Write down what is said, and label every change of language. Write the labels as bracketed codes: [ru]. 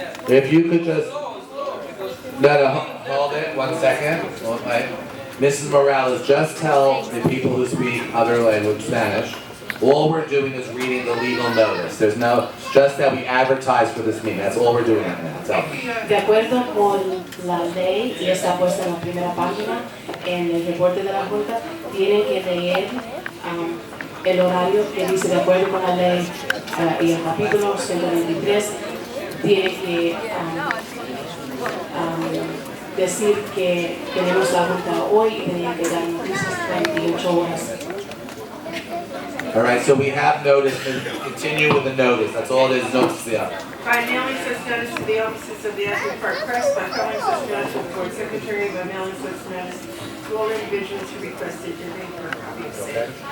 [en] If you could just, hold it, 1 second. Okay. Mrs. Morales, just tell the people who speak other language, Spanish, all we're doing is reading the legal notice. There's no, just that we advertise for this meeting. That's all we're doing right now. Tell me. [es] De acuerdo con la ley, y está puesta en la primera página, en el reporte de la Junta, tienen que leer el horario que dice, de acuerdo con la ley y el capítulo 123, tiene que decir que tenemos la Junta hoy y tenía que dar noticias 48 horas. [en] All right, so we have notice, and continue with the notice. That's all it is, notice, yeah. By mailing such notice to the offices of the Asbury Park Press, by calling such notice to the board secretary, by mailing such notice to all individuals who requested to read for a copy of said.